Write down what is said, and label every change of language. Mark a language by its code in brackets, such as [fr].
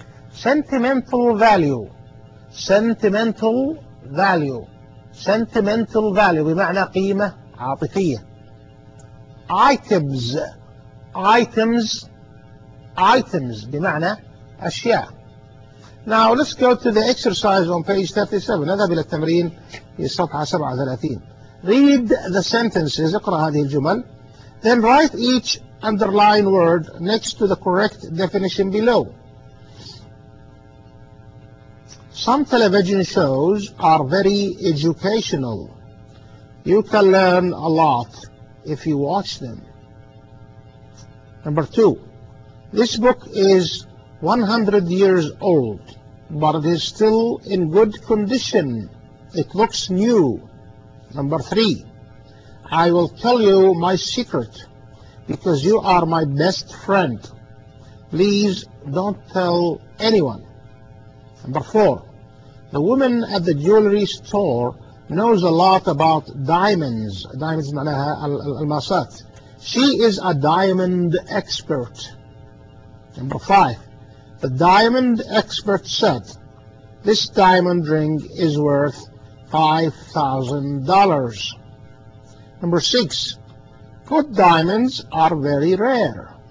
[en] sentimental value, sentimental value, sentimental value [ar] بمعنى قيمة عاطفية. [en] items, items, items [ar] بمعنى أشياء. [en] Now let's go to the exercise on page 37. [ar] نذهب إلى التمرين في الصفحة 37. [en] Read the sentences. [ar] اقرأ هذه الجمل. [en] Then write each underlined word next to the correct definition below. Some television shows are very educational. You can learn a lot if you watch them. Number two. This book is 100 years old, but it is still in good condition. It looks new. Number three, I will tell you my secret because you are my best friend. Please don't tell anyone. Number four, the woman at the jewelry store knows a lot about diamonds. [ar] Diamonds معناها الماسات. [en] She is a diamond expert. Number five, the diamond expert said, this diamond ring is worth $5,000. Number six, good diamonds are very rare.